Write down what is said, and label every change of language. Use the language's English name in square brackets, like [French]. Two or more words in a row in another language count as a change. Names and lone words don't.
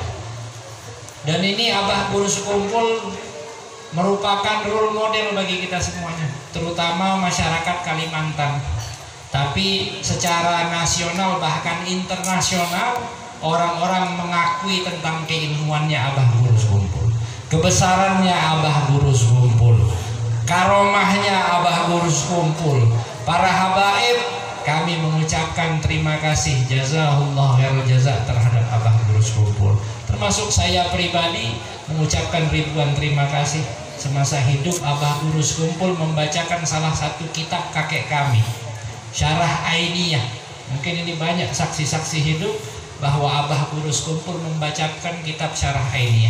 [Indonesian] Dan ini Abah Guru Sekumpul merupakan [English] role model [Indonesian] bagi kita semuanya, terutama masyarakat Kalimantan. Tapi secara nasional bahkan internasional, orang-orang mengakui tentang keilmuannya Abah Guru Sekumpul, kebesarannya Abah Guru Sekumpul, karomahnya Abah Guru Sekumpul. Para habaib, kami mengucapkan terima kasih, [Arabic] جزاه الله خير الجزاء [Indonesian] terhadap Abah Guru Sekumpul. Termasuk saya pribadi mengucapkan ribuan terima kasih. Semasa hidup Abah Guru Sekumpul membacakan salah satu kitab kakek kami, Syarah Ainiyah. Mungkin ini banyak saksi-saksi hidup bahwa Abah Guru Sekumpul membacakan kitab Syarah Ainiyah.